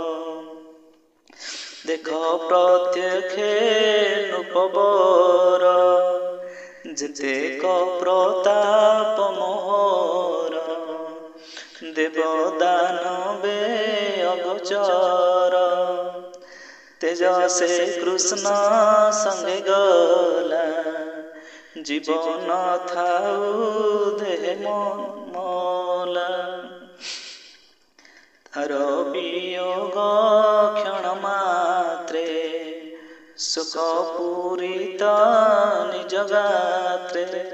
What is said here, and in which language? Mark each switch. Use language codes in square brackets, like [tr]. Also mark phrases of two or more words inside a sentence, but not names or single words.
[or] ଦେଖ ପ୍ରତ୍ୟକ୍ଷେ ନୃପବର, ଯେତେକ ପ୍ରତାପ ମୋହର, ଦେବ ଦାନବେ ଅଗୋଚର, ତେଜସେ କୃଷ୍ଣ ସଙ୍ଗେ ଗଲା, ଜୀବନ ଥାଉ ଦେହେ ମଲା, ତାର ବିୟୋଗ କ୍ଷଣ ମାତ୍ରେ, ଶୋକ ପୂରିତ ନିଜ ଗାତ୍ରେ,